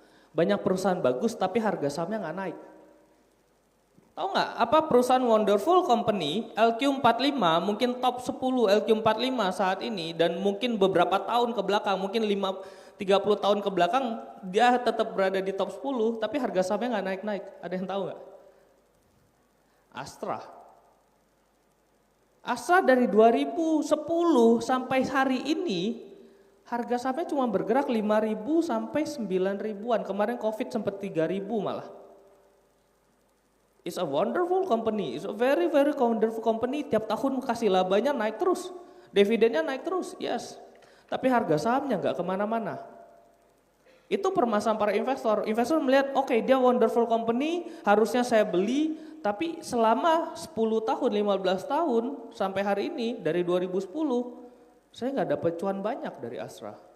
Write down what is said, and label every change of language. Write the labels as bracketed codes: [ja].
[id] Banyak perusahaan bagus tapi harga sahamnya nggak naik. Tahu nggak apa perusahaan wonderful company LQ45 mungkin top 10 LQ45 saat ini dan mungkin beberapa tahun ke belakang, mungkin 30 tahun ke belakang dia tetap berada di top 10 tapi harga sahamnya nggak naik-naik. Ada yang tahu nggak? Astra dari 2010 sampai hari ini harga sahamnya cuma bergerak 5.000 sampai 9.000-an. Kemarin Covid sempat 3.000 malah. [en] It's a wonderful company, it's a very wonderful company. [id] Tiap tahun kasih labanya naik terus, dividennya naik terus, yes. Tapi harga sahamnya nggak kemana-mana. Itu permasalahan para investor. Investor melihat, oke, dia wonderful company, harusnya saya beli. Tapi selama 10 tahun, 15 tahun sampai hari ini dari 2010, saya nggak dapat cuan banyak dari Astra.